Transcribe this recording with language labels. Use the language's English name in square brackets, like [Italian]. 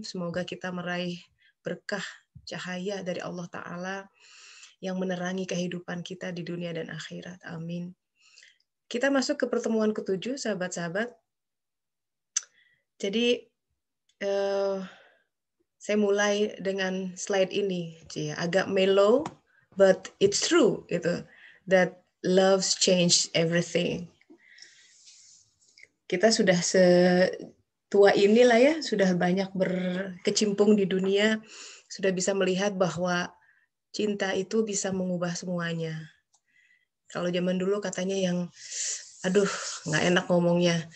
[Indonesian] Semoga kita meraih berkah cahaya dari Allah Ta'ala yang menerangi kehidupan kita di dunia dan akhirat. Amin. Kita masuk ke pertemuan ke-7, sahabat-sahabat. Jadi, saya mulai dengan slide ini. Agak mellow, [English] but it's true. [Indonesian] Gitu, [English] that love's changed everything. [Indonesian] Kita sudah setua inilah ya, sudah banyak berkecimpung di dunia, sudah bisa melihat bahwa cinta itu bisa mengubah semuanya. Kalau zaman dulu katanya yang aduh, nggak enak ngomongnya.